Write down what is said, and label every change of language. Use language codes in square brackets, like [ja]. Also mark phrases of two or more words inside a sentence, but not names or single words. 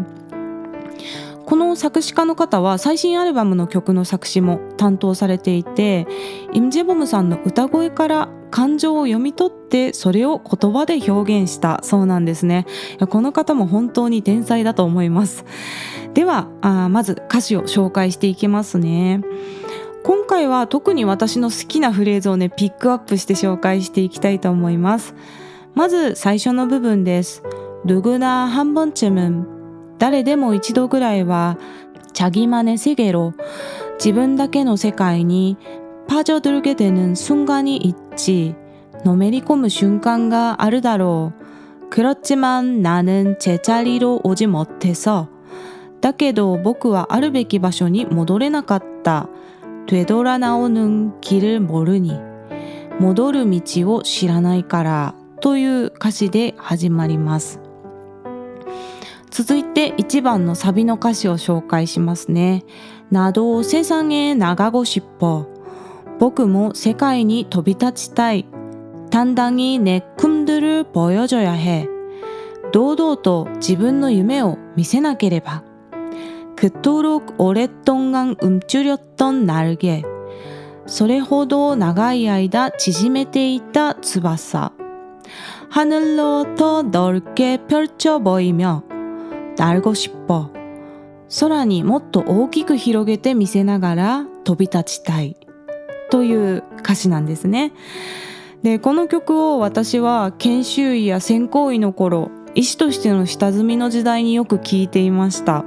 [ja] この作詞家の方は最新アルバムの曲の作詞も担当されていて、イム・ジェボムさんの歌声から感情を読み取ってそれを言葉で表現したそうなんですね。この方も本当に天才だと思います。ではまず歌詞を紹介していきますね。今回は特に私の好きなフレーズをね、ピックアップして紹介していきたいと思います。まず最初の部分です。 [ko] 누구나 한 번쯤은、 [ja] 誰でも一度ぐらいは [ko] 자기만의 세계로、 [ja] 自分だけの世界に [ko] 빠져들게 되는 순간이 있지. [ja] のめり込む瞬間があるだろう。 [ko] 그렇지만 나는 제자리로 오지 못해서、 [ja] だけど僕はあるべき場所に戻れなかった。 [ko] 되돌아나오는 길을 모르니 [ja] 戻る道を知らないからという歌詞で始まります。続いて1番のサビの歌詞を紹介しますね。 [ko] 나도 세상에 나가고 싶어。 [ja] 僕も世界に飛び立ちたい。 [ko] 당당히 내 꿈들을 보여줘야 해。 [ja] 堂々と自分の夢を見せなければ。 [ko] 그토록 오랫동안 움츠렸던 날개。 [ja] それほど長い間縮めていた翼。 [ko] 하늘로 더 넓게 펼쳐 보이며 날고 싶어。 [ja] 空にもっと大きく広げて見せながら飛び立ちたいという歌詞なんですね。で、この曲を私は研修医や専攻医の頃、医師としての下積みの時代によく聴いていました。